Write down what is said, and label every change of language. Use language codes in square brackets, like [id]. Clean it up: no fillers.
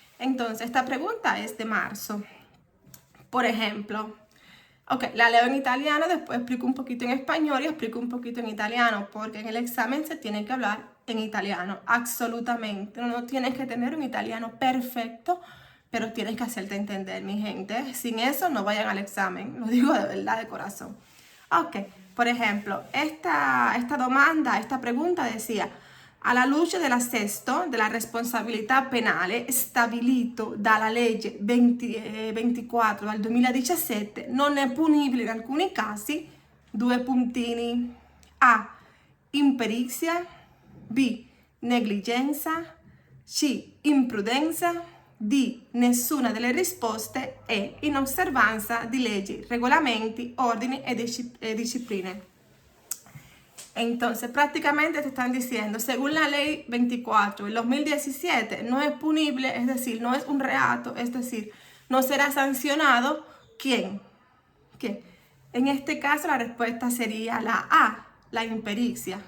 [es] Entonces, esta pregunta es de marzo. Por ejemplo, ok, la leo en italiano, después explico un poquito en español y explico un poquito en italiano, porque en el examen se tiene que hablar en italiano, absolutamente. No tienes que tener un italiano perfecto, pero tienes que hacerte entender, mi gente. Sin eso no vayan al examen, lo digo de verdad, de corazón. Ok, por ejemplo, esta pregunta decía: [it] alla luce dell'assesto della responsabilità penale stabilito dalla legge 24 del 2017, non è punibile in alcuni casi, due puntini: A. Imperizia, B. Negligenza, C. Imprudenza, D. Nessuna delle risposte, E. Inosservanza di leggi, regolamenti, ordini e discipline. [es] Entonces, prácticamente te están diciendo, según la ley 24 del 2017, no es punible, es decir, no es un reato, es decir, no será sancionado. ¿Quién? ¿Qué? En este caso, la respuesta sería la A, la impericia.